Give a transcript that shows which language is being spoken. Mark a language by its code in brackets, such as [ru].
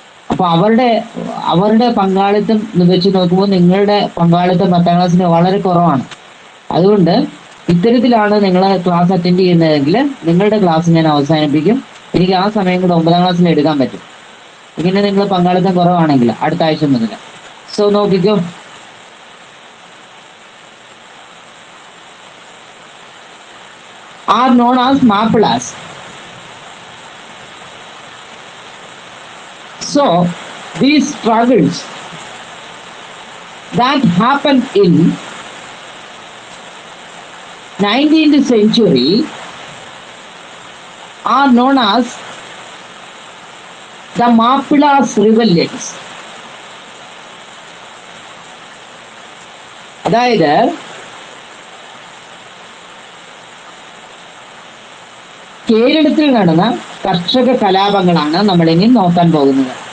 [ml] അപ്പൊ അവരുടെ പങ്കാളിത്തം വെച്ച് നോക്കുമ്പോൾ നിങ്ങളുടെ പങ്കാളിത്തം 10ാം ക്ലാസ്സിന് വളരെ കുറവാണ്. അതുകൊണ്ട് ഇത്തരത്തിലാണ് നിങ്ങൾ ക്ലാസ് അറ്റൻഡ് ചെയ്യുന്നതെങ്കിൽ നിങ്ങളുടെ ക്ലാസ് ഞാൻ അവസാനിപ്പിക്കും. എനിക്ക് ആ സമയം കൂടെ 9ാം ക്ലാസ്സിൽ എടുക്കാൻ പറ്റും. ഇങ്ങനെ നിങ്ങൾ പങ്കാളിത്തം കുറവാണെങ്കിൽ അടുത്ത ആഴ്ച മുതൽ. [en] so [ml] നോക്കിക്കോ, [en] are known as Mappilas. So these struggles that happened in 19th century are known as the Mappilas rebellions. [ml] അതായത് കേരളത്തിൽ നടന്ന കർഷക കലാപങ്ങളാണ് നമ്മൾ ഇനി നോക്കാൻ പോകുന്നത്.